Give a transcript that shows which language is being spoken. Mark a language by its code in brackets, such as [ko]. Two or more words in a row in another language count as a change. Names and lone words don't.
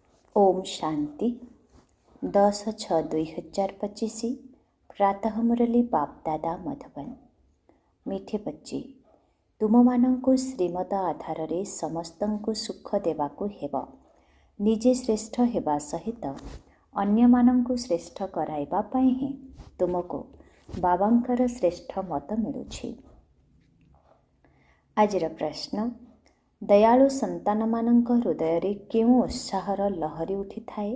[hi] ओम शांति 10/6/2025 प्रातः मुरली बाप दादा मधुबन। मीठे बच्चे, [or] तुमମାନଙ୍କୁ ଶ୍ରୀମତ ଆଧାରରେ ସମସ୍ତଙ୍କୁ ସୁଖ ଦେବାକୁ ହେବ। ନିଜେ ଶ୍ରେଷ୍ଠ ହେବା ସହିତ ଅନ୍ୟମାନଙ୍କୁ ଶ୍ରେଷ୍ଠ କରାଇବା ପାଇଁ ହିଁ ତୁମକୁ ବାବାଙ୍କର ଶ୍ରେଷ୍ଠ ମତ ମିଳୁଛି। ଆଜିର ପ୍ରଶ୍ନ, ଦୟାଳୁ ସନ୍ତାନମାନଙ୍କ ହୃଦୟରେ କେଉଁ ଉତ୍ସାହର ଲହରୀ ଉଠିଥାଏ?